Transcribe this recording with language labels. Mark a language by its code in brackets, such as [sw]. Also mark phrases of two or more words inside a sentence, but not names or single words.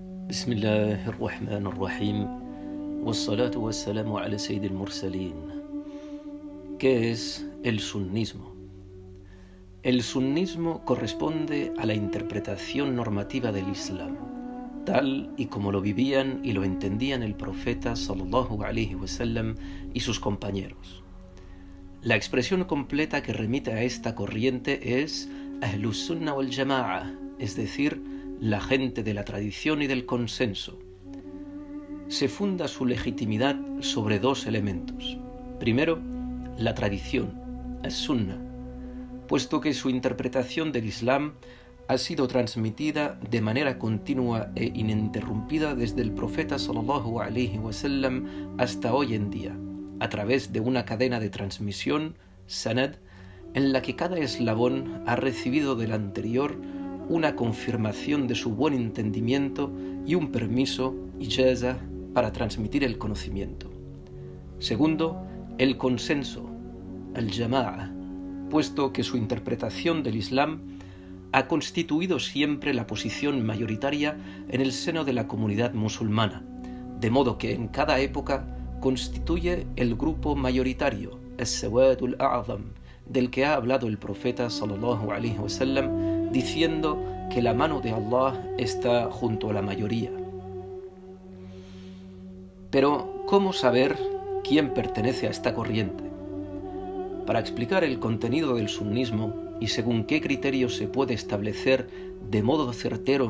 [ar] بسم الله الرحمن الرحيم والصلاة والسلام على سيد المرسلين. [es] ¿Qué es el sunnismo? El sunnismo corresponde a la interpretación normativa del Islam, tal y como lo vivían y lo entendían el profeta [ar] صلى الله عليه وسلم [es] y sus compañeros. La expresión completa que remite a esta corriente es [ar] أهل السنة والجماعة, [es] es decir, la gente de la tradición y del consenso. Se funda su legitimidad sobre dos elementos. Primero, la tradición, as-sunnah, puesto que su interpretación del Islam ha sido transmitida de manera continua e ininterrumpida desde el profeta [ar] صلى الله عليه وسلم [es] hasta hoy en día, a través de una cadena de transmisión, sanad, en la que cada eslabón ha recibido del anterior una confirmación de su buen entendimiento y un permiso, ijaza, para transmitir el conocimiento. Segundo, el consenso, al-jama'a, puesto que su interpretación del Islam ha constituido siempre la posición mayoritaria en el seno de la comunidad musulmana, de modo que en cada época constituye el grupo mayoritario, [ar] السواد الأعظم, [es] del que ha hablado el profeta [ar] صلى الله عليه وسلم, [es] diciendo que la mano de Allah está junto a la mayoría. Pero, ¿cómo saber quién pertenece a esta corriente? Para explicar el contenido del sunnismo y según qué criterios se puede establecer de modo certero